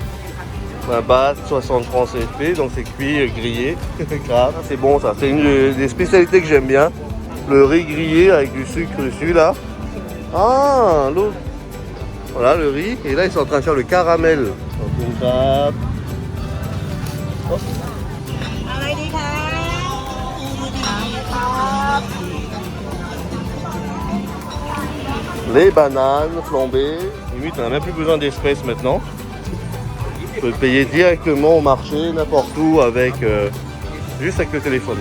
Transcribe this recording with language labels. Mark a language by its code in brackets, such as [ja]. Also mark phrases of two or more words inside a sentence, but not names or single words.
[fr] 20 bahts, 60 francs CFP, donc c'est cuit, grillé. Grave, c'est bon ça. C'est une des spécialités que j'aime bien. Le riz grillé avec du sucre dessus là. Ah, l'autre. Voilà le riz. Et là ils sont en train de faire le caramel. Donc une grappe. Oh. [th] อะไรดีคะ [fr] Les bananes flambées. Limite on n'a même plus besoin d'espèces maintenant. On peut payer directement au marché, n'importe où, avec juste avec le téléphone.